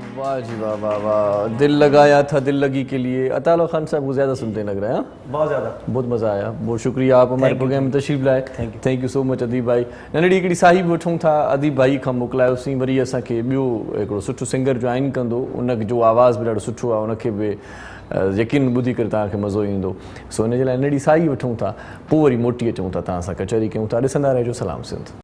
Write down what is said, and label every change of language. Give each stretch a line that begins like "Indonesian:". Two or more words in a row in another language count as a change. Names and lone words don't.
Urdu: واہ جی واہ واہ واہ, دل لگایا تھا دل لگی کے لیے. عطا اللہ خان صاحب کو زیادہ سنتے لگ رہا ہے. بہت زیادہ, بہت مزہ آیا, بہت شکریہ آپ ہمارے پروگرام میں تشریف لائے.
English: thank you so much
Urdu: ادیب بھائی.
Sindhi: ننڍڙي هڪڙي ساهي به وٺون ٿا اديب ڀائي کان موڪلايوسين. وري اسان کي ٻيو هڪڙو سٺو سنگر جوائن ڪندو، ان جو آواز به ڏاڍو سٺو آهي، ان کي به يقين ٻڌي ڪري توهان کي مزو ايندو. سو هن جي لاءِ ننڍڙي ساهي وٺون ٿا، پوءِ وري موٽي اچون ٿا، توهان سان ڪچهري ڪيون ٿا. ڏسندا رهجو سلام سنڌ.